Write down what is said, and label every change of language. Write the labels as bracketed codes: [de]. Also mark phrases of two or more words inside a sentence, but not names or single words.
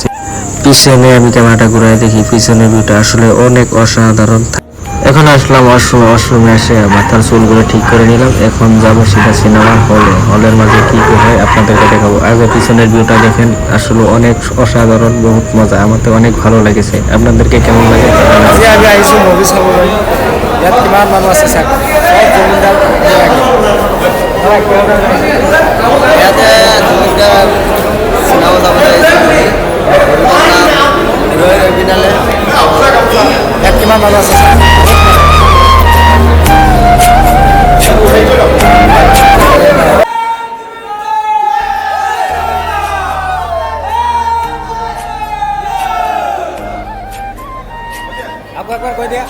[bn] পিছনে আমি ক্যামেরাটা ঘুরাই দেখি, পিছনের ভিউটা আসলে অনেক অসাধারণ। এখন আসলাম ওয়াশরুমে এসে মাথার চুলগুলো ঠিক করে নিলাম। এখন যাবো সেটা সিনেমা হলে। হলের মাঝে কি কি হয় আপনাদেরকে দেখাবো। আগে পিছনের ভিউটা দেখেন, আসলে অনেক অসাধারণ, বহুত মজা। আমার তো অনেক ভালো লেগেছে। আপনাদেরকে কেমন লাগে? [as] আমি আহিছো মুভি চাবলৈ। ইয়াত কিমান মানুহ আছে চাওক, চব জমিনদাৰ ইয়াতে জমিনদাৰ চিনেমা চাবলৈ আহিছোঁ। ইয়াত কিমান মানুহ আছে চাওক। একবাৰ কৈ দিয়া।